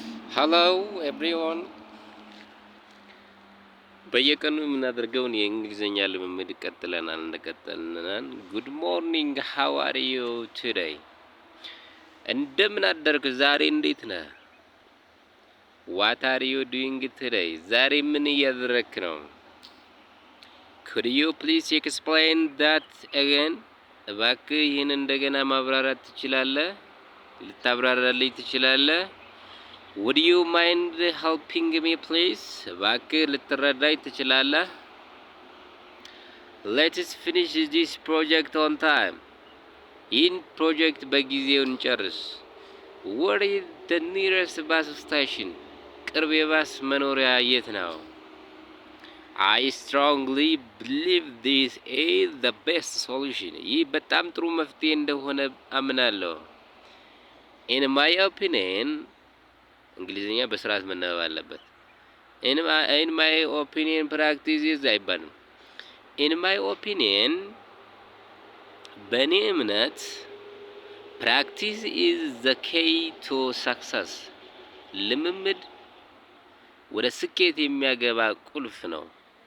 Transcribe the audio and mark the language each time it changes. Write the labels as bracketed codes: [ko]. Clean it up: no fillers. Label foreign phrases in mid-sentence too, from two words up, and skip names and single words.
[en] Hello everyone. [am] በየቀኑ የምናደርገውን የእንግሊዘኛ ልምምድ እንቀጥላለን። [en] Good morning. How are you today? [am] እንደምን አደርክ? ዛሬ እንዴት ነህ? [en] What are you doing today? [am] ዛሬ ምን እያደረክ ነው? [en] Could you please explain that again? [am] እባክህ ይህን እንደገና ማብራራት ትችላለህ? ልታብራራልኝ ትችላለህ? [en] Would you mind helping me please? [am] እባክህ ልትረዳኝ ትችላለህ? [en] Let's finish this project on time. [am] ይህን ፕሮጀክት በጊዜው እንጨርስ። [en] Where is the nearest bus station? [am] ቅርብ የባስ መኖሪያ የት ነው? [en] I strongly believe this is the best solution. [am] ይህ በጣም ጥሩ መፍትሄ እንደሆነ አምናለሁ። [en] In my opinion, [am] እንግሊዝኛ በስርዓት መነበብ አለበት። [en] In my opinion practice is አይባልም። In my opinion [am] በእኔ እምነት [en] practice is the key to success. [am] ልምምድ ወደ ስኬት የሚያገባ ቁልፍ ነው።